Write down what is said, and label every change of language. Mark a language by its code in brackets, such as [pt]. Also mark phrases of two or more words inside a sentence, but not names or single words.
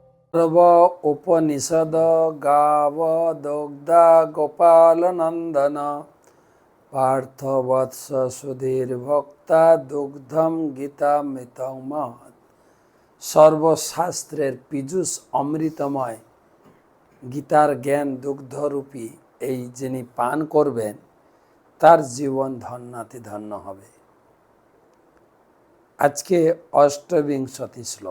[sa] सर्व उपनिषद गाव दुग्धा गोपाल नंदन पार्थवत्स सुधीर भक्ता दुग्धम गीतामृतम महत्। [bn] সর্বশাস্ত্রের পীযূষ অমৃতময় গীতার জ্ঞান দুগ্ধরূপী এই যিনি পান করবেন তার জীবন ধন্যাতি ধন্য হবে। আজকে অষ্টবিংশতি শ্লোক।